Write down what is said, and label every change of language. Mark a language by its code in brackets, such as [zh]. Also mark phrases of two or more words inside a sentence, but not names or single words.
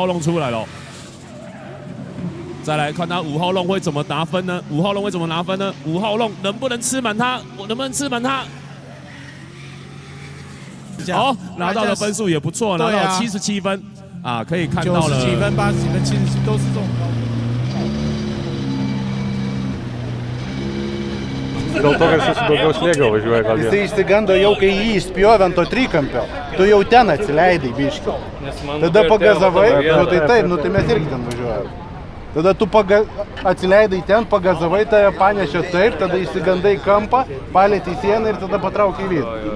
[zh] 太早从弄出来了，太早从4号弄出来了。 再来看他5号龙会怎么拿分呢？5号龙会怎么拿分呢？5号龙能不能吃满他？我能不能吃满他？好，拿到的分数也不错，拿到了77分啊，可以看到了 90几分、80几分、70几分都是这种高。 [lt] Dėl to, kad jis su daugiau slėgio važiuoja gal Jisai išsigando jau, kai jį išspjovė ant to trikampio. Tu jau ten atsileidai biškį. Tada pagazavai, nu tai taip, nu tai mes irgi ten važiuojame. Tada tu atsileidai ten, pagazavai, tave panešė taip, tada išsigandai kampą, palėtei sieną ir tada patraukė į vidų.